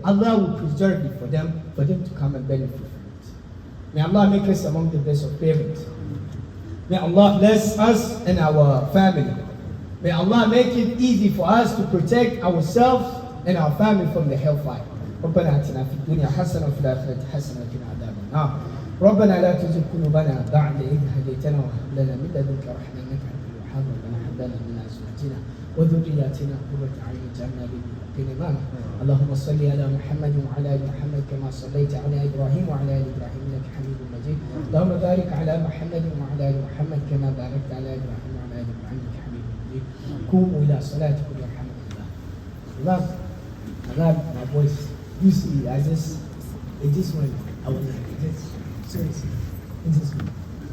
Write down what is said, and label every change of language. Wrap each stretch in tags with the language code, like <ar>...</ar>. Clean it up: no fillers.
<en>Allah will preserve it for them to come and benefit from it. May Allah make us among the best of parents. May Allah bless us and our family. May Allah make it easy for us to protect ourselves and our family from the hellfire.</en> <ar>ربنا آتنا في الدنيا حسنة وفي الآخرة حسنة وقنا عذاب النار. ربنا لا تزغ قلوبنا بعد إذ هديتنا وهب لنا من لدنك رحمة إنك أنت الوهاب. ربنا هب لنا من أزواجنا وذرياتنا قرة أعين واجعلنا للمتقين إماما. اللهم صل على محمد وعلى آل محمد كما صليت على إبراهيم وعلى آل إبراهيم إنك حميد مجيد. اللهم بارك على محمد وعلى آل محمد كما باركت على إبراهيم وعلى آل إبراهيم إنك حميد مجيد. قوموا إلى صلاتكم يرحمكم الله.</ar> <en>Imam, my voice. You see, it just went, I was like, seriously, it just went.</en>